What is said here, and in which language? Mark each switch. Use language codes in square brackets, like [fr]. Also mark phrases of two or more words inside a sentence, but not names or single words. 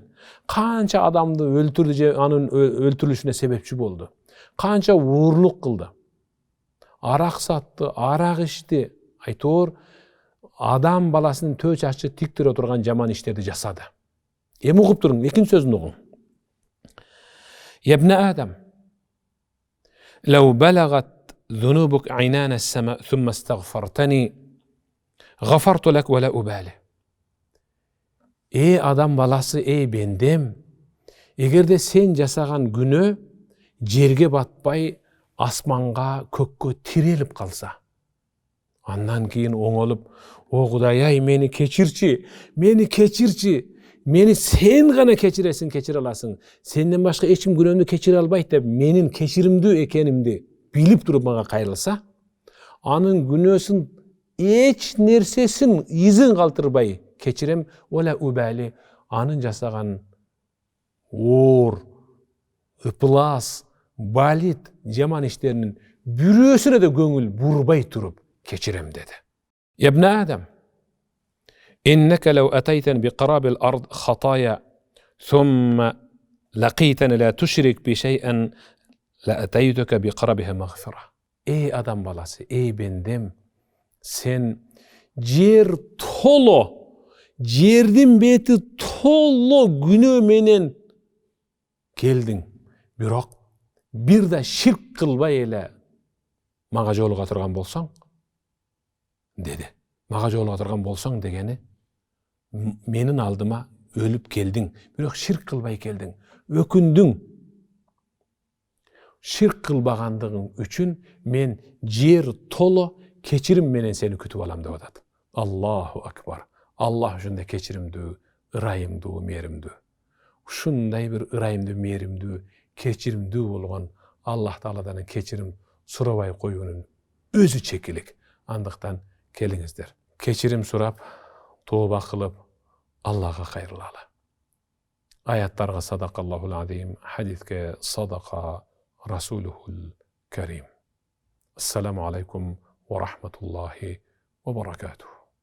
[ky] Канча адамды өлтүрдү же анын өлтүрүлүшүнө себепчи болду. Канча уурлук кылды. Арак сатты, арак ичти. Айтор адам баласынын төө чачы тик тура турган жаман иштерди жасады. Эми угуп туруң, экинчи сөзүн угуң. [ar] يا ابن آدم لو بلغت ذنوبك عنان السماء ثم استغفرتني غفرت لك ولا أبالي. [ky] Ey adam balасы, ey бендем, эгерде сен жасаган күнөө жерге батпай, асманга, көккө тирелип калса, андан кийин оңолуп, о Кудай ай, мени кечирчи, мени сен гана кечиресиң, кечире аласың. Сенден башка эч ким күнөөмдү кечире албайт деп, менин кечиримдүү экенимди билип туруп мага кайрылса, анын күнөөсүн эч нерсесин изин калтырбай кечирем, [ar] ولا أبالي, [ky] анын жасаган оор, ыплас, балит, жаман иштеринин бирөөсүнө да көңүл бурбай туруп кечирем деди. [ar] يا ابن آدم إنك لو أتيتني بقراب الأرض خطايا ثم لقيتني لا تشرك بي شيئا لأتيتك بقرابها مغفرة. [ky] Ey adam balası, ey bendem, sen жер толо, жердин бети толо күнөө менен келдиң. Бирок бир да ширк кылбай эле мага жолуга турган болсоң, деди. Мага жолуга турган болсоң дегени, менин алдыма өлүп келдиң, бирок ширк кылбай келдиң, өкүндүң. Ширк кылбагандыгың үчүн мен жер толо кечирим менен сени күтүп алам деп атат. [ar] الله أكبر. [ky] Аллах ушундай кечиримдүү, ырайымдуу, мээримдүү. Ушундай бир ырайымдуу, мээримдүү, кечиримдүү болгон Аллах Тааладан кечирим сурабай коюунун өзү чекилик. Андыктан келиңиздер, кечирим сурап, тооба кылып, Аллахка кайрылалы. [ar] Аяттарга صدق الله العظيم, хадиске صدق رسوله الكريم. Ассаламу алейкум ва рахматуллахи ва баракатух.